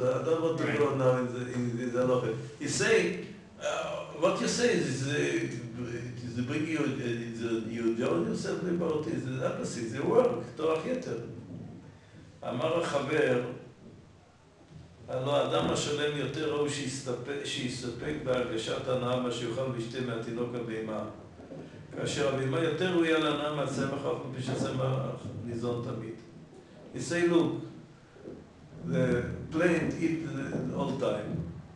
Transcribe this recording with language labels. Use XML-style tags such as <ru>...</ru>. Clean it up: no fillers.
<en>I don't want to go now in the halacha. You say, what you say is bring you enjoy yourself about it, the opposite, the work,</en> <he>תורך יתר. אמר החבר, הלא האדם השלם יותר ראוי שיסתפק בהרגשת הנאה מה שיוכל וישתה מהתינוק הבהמה. כאשר הבהמה יותר ראויה להנאה מהצמח, אף על פי שהצמח ניזון תמיד.</he> <en>You say, look, the plant eat all the time.</en>